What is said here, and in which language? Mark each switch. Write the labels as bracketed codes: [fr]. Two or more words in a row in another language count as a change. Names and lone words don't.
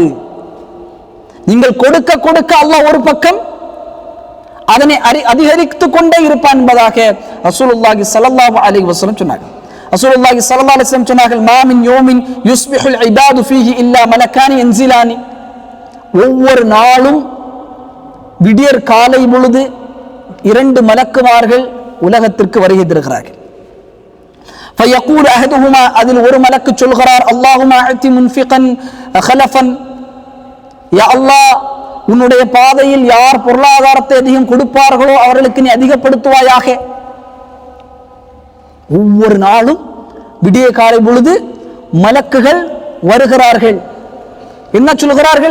[ta] நீங்கள் கொடுக்க கொடுக்க அல்லாஹ் ஒரு பக்கம் அதனை அதிகரித்துக் கொண்டே இருப்பான் என்பதாக [ar] رسول الله صلى الله عليه وسلم [ta] சொன்னார்கள். [ar] رسول الله صلى الله عليه وسلم [ta] சொன்னார்கள், [ar] ما من يوم يصبح العباد فيه إلا ملكان ينزلان. [ta] ஒவ்வொரு நாளும் விடியற் காலை பொழுது 2 மலக்குமார்கள் உலகத்திற்கு வருகை தருகிறார்கள். [ar] فيقول احدهما, [ta] அதில் ஒரு மலக்கு சொல்கிறார், [ar] اللهم اعط منفقا خلفا. [ta] யா அல்லாஹ், உன்னுடைய பாதையில் யார் பொருளாதாரத்தை அதிகம் கொடுப்பார்களோ அவர்களுக்கு நீ அதிகப்படுத்துவாயாக. ஒவ்வொரு நாளும் விடிய காலை பொழுது மலக்குகள் வருகிறார்கள். என்ன சொல்கிறார்கள்?